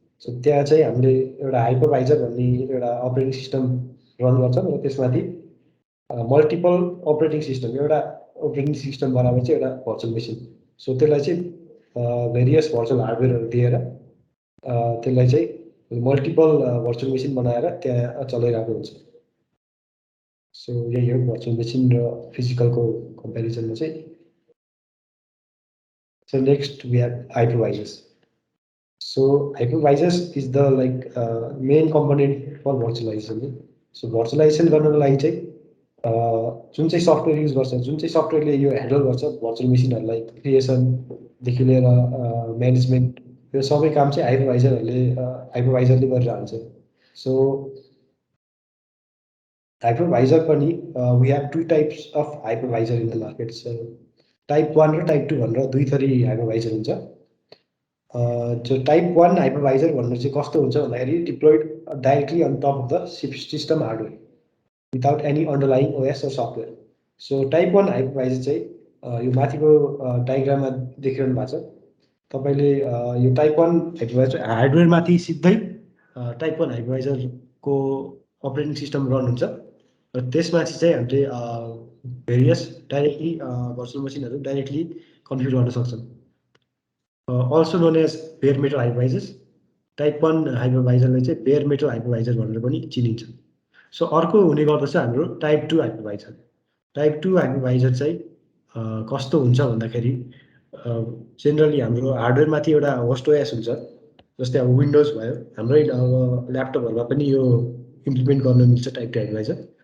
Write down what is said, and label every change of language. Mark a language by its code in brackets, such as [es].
[ne] So त्यहाँ चाहिँ हामीले एउटा हाइपरभाइजर भन्ने एउटा अपरेटिङ सिस्टम रन गर्छौँ र त्यसमाथि मल्टिपल अपरेटिङ सिस्टम, एउटा अपरेटिङ सिस्टम बराबर चाहिँ एउटा भर्चुअल मेसिन। सो त्यसलाई चाहिँ भेरियस भर्चुअल हार्डवेयरहरू दिएर त्यसलाई चाहिँ मल्टिपल भर्चुअल मेसिन बनाएर त्यहाँ चलाइरहेको हुन्छ। सो यही हो भर्चुअल मेसिन र फिजिकलको कम्पेरिजनमा चाहिँ। [en] So next we have hypervisors. So hypervisors is the main component for virtualization. [ne] So virtualization गर्नको लागि चाहिँ जुन चाहिँ सफ्टवेयर युज गर्छ, जुन चाहिँ सफ्टवेयरले यो ह्यान्डल गर्छ भर्चुअल मेसिनहरूलाई क्रिएसनदेखि लिएर म्यानेजमेन्ट, यो सबै काम चाहिँ हाइपरभाइजरले गरेर हुन्छ। सो हाइपरभाइजर पनि [en] We have two types of hypervisor in the market. [ne] So type 1 र टाइप 2 भनेर दुई थरी हाइपरभाइजर हुन्छ। जो टाइप 1 हाइपरभाइजर भन्नु चाहिँ कस्तो हुन्छ भन्दाखेरि [en] Deployed directly on top of the system hardware without any underlying OS र software. [ne] सो टाइप 1 हाइपरभाइजर चाहिँ यो माथिको डायग्राममा देखिरहनु भएको छ तपाईँले। यो टाइप 1 हाइपरभाइजर हार्डवेयरमाथि सिधै टाइप 1 हाइपरभाइजरको अपरेटिङ सिस्टम रन हुन्छ र त्यसमाथि चाहिँ हामीले भेरियस डाइरेक्टली भर्चुअल मसिनहरू डाइरेक्टली कन्फिगर गर्न सक्छौँ। [en] Also known as bare metal hypervisors. [ne] टाइप 1 हाइपरभाइजरलाई चाहिँ बेयर मेटल हाइपरभाइजर भनेर पनि चिनिन्छ। सो अर्को हुने गर्दछ हाम्रो टाइप 2 हाइपरभाइजर। टाइप 2 हाइपरभाइजर चाहिँ कस्तो हुन्छ भन्दाखेरि जेनरली हाम्रो हार्डवेयरमाथि एउटा होस्ट ओएस हुन्छ जस्तै अब विन्डोज भयो, हाम्रै अब ल्यापटपहरूमा पनि यो इम्प्लिमेन्ट गर्न मिल्छ टाइप टु हाइपरभाइजर।